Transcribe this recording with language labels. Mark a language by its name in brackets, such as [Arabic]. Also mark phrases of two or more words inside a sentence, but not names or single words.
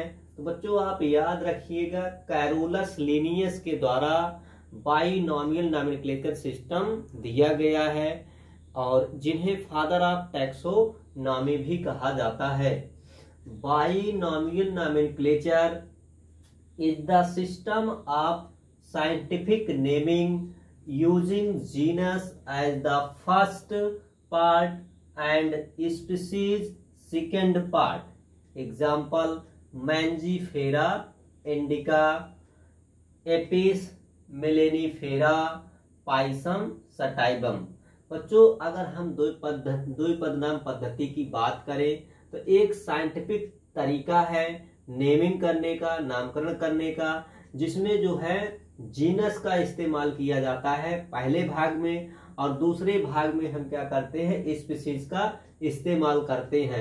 [Hindi] तो बच्चों, आप याद रखिएगा, कैरोलस लिनियस के द्वारा [English] binomial nomenclature system [Hindi] दिया गया है, और जिन्हें [English] father of taxonomy [Hindi] भी कहा जाता है। [English] binomial nomenclature is the system of scientific naming using genus as the first part and species second part. Example: Mangifera indica, Apis mellanifera, Pisum sativum। [Hindi] बच्चों, अगर हम द्विपद नाम पद्धति की बात करें तो एक साइंटिफिक तरीका है नेमिंग करने का, नामकरण करने का, जिसमें जो है जीनस का इस्तेमाल किया जाता है पहले भाग में, और दूसरे भाग में हम क्या करते हैं, स्पीशीज का इस्तेमाल करते हैं।